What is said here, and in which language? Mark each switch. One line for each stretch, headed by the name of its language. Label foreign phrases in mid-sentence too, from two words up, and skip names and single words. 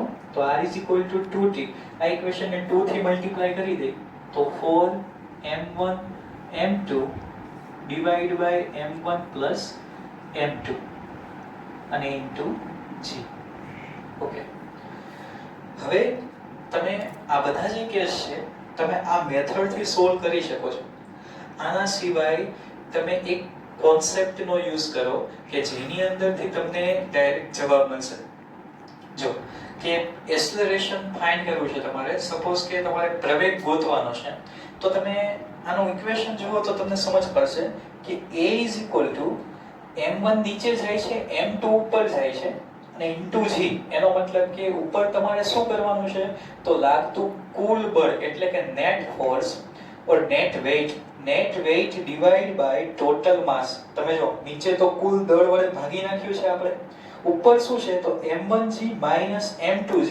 English: તો r is equal to 2t,
Gujarati: આ ઇક્વેશનને 2 થી મલ્ટીપ્લાય કરી દે તો
English: 4m1 m2 divided by m1 plus m2 અને into g.
Gujarati: ઓકે, હવે તમે આ બધા જે કેસ છે તમે આ મેથડ થી સોલ્વ કરી શકો છો. આના સિવાય તમે એક કોન્સેપ્ટનો યુઝ કરો કે જેની અંદરથી તમને ડાયરેક્ટ જવાબ મળશે. જો કે એક્સેલરેશન ફાઇન્ડ કરવું છે તમારે, સપોઝ કે તમારે પ્રવેગ ગોતવાનો છે, તો તમે આનું ઇક્વેશન જુઓ તો તમને સમજ પડશે કે
English: a is equal to m1
Gujarati: નીચે જાય છે, m2 ઉપર જાય છે અને
English: into g.
Gujarati: એનો મતલબ કે ઉપર તમારે શું કરવાનું છે, તો લાગતું કુલ બળ એટલે કે
English: net force or net weight divide by total mass.
Gujarati: તમે જો નીચે તો કુલ દળ વડે ભાગી નાખ્યું છે આપણે, ઉપર શું છે તો
English: m1g minus m2g.